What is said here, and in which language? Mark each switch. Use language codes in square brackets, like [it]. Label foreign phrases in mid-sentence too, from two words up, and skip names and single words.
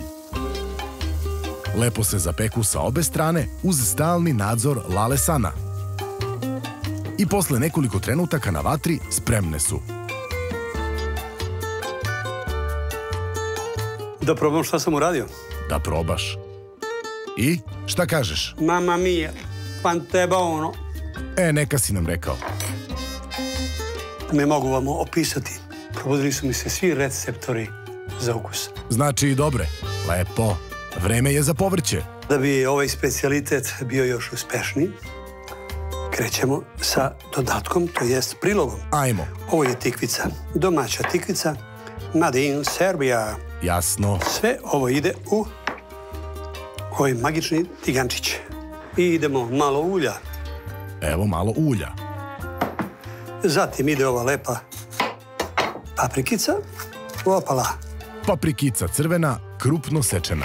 [sr] Lepo se zapeku sa obe strane uz stalni nadzor Lale-sana. I posle nekoliko trenutaka na vatri spremne su. Da probam šta sam uradio? Da probaš. I šta kažeš? [it] Mamma mia, quanto è buono. [sr] Neka si nam rekao. Ne mogu vam opisati. Probudili su mi se svi receptori za ukus. Znači i dobre. Lepo. Vreme je za povrće. Da bi ovaj specijalitet bio još uspešniji, krećemo sa dodatkom, to jest prilogom. Ajmo. Ovo je tikvica, domaća tikvica, [en] made in Serbia. [sr] Jasno. Sve ovo ide u ovaj magični tigančić. I idemo malo ulja. Evo malo ulja. Zatim ide ova lepa paprikica. Opala. Paprikica crvena, krupno sečena.